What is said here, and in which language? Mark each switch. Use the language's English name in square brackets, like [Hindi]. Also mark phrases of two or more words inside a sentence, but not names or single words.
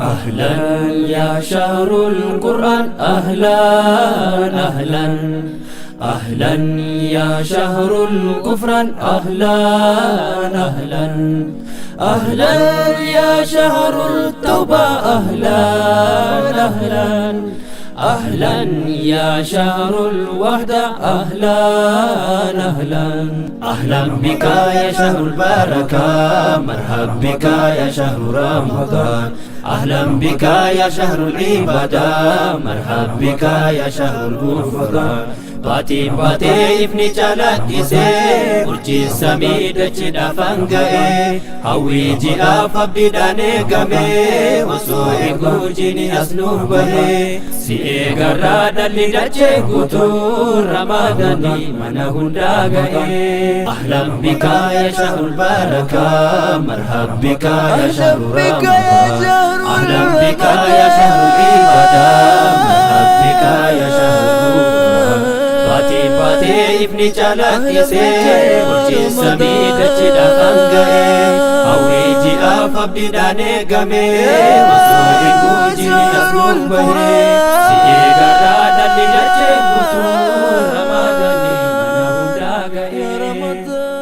[Arabic] أهلا يا شهر القرآن أهلا أهلا أهلا يا شهر الكفران أهلا أهلا أهلا يا شهر التوبة أهلا أهلا أهلا يا شهر الوحدة أهلا أهلا أهلا بك يا شهر البركة مرحب بك يا شهر رمضان أهلا بك يا شهر العبادة مرحب بك يا شهر الغفران [Oromo] baatiin baatee ifni calaqqisee urjii samii dachiidhaaf hanga'e hawwii ji'aaf abdiidhaan eegame osoo eeguu jini as nuuf bahe si eegarraa dhalli dachee guutuu ramadaanni mana hundaa ga'e. [Arabic] أهلا بك يا شهر البركة مرحب بك يا شهر رمضان أهلا بك يا شهر العبادة مرحب بك يا شهر [Oromo] baatiin baatee ifni calaqqisee urjii samii dachiidhaaf hanga'e hawwii ji'aaf abdiidhaan eegame osoo eeguu jini as nuuf bahe si eegarraa dhalli dachee guutuu ramadaanni mana hundaa ga'e.